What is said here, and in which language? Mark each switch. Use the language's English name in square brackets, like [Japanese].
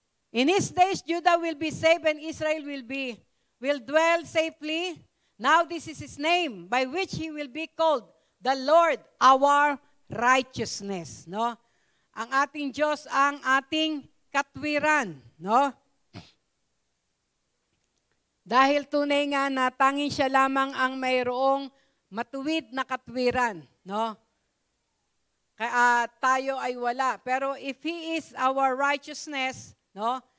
[English] In his days, Judah will be saved and Israel will dwell safely. Now this is his name, by which he will be called, the Lord, our righteousness. No? [Filipino] Ang ating Diyos, ang ating katwiran. No? Dahil tunay nga na tanging siya lamang ang mayroong matuwid na katwiran. No? Kaya tayo ay wala. [English] Pero if He is our righteousness, no?